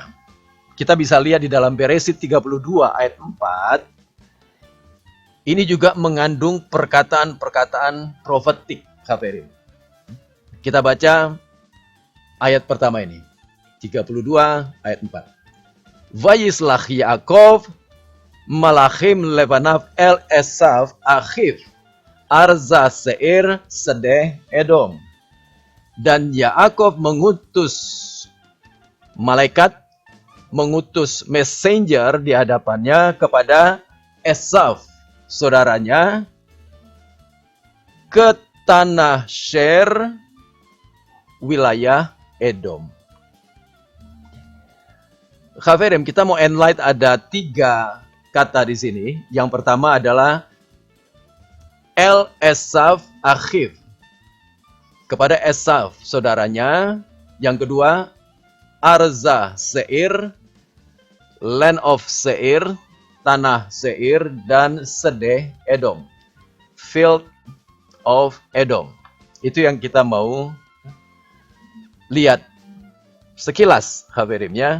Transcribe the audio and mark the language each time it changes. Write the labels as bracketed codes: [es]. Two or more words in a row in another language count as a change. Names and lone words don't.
[id] Kita bisa lihat di dalam Beresit 32 ayat 4. Ini juga mengandung perkataan-perkataan profetik, Haverim. Kita baca ayat pertama ini. 32 ayat 4. [he] וישלח יעקב מלאכים לפניו אל עשו אחיו ארצה שעיר שדה אדום. [id] Dan Yaakov mengutus malaikat, mengutus messenger di hadapannya kepada Esav, saudaranya, ke tanah Sher, wilayah Edom. Haverim, kita mau enlight ada 3 kata di sini. Yang pertama adalah [he] אל עשו אחיו, [id] kepada Esav, saudaranya. Yang kedua, [he] ארצה שעיר, [en] land of Seir, [id] tanah Seir, dan Sedeh Edom, [en] field of Edom. [id] Itu yang kita mau lihat sekilas, Haverim ya.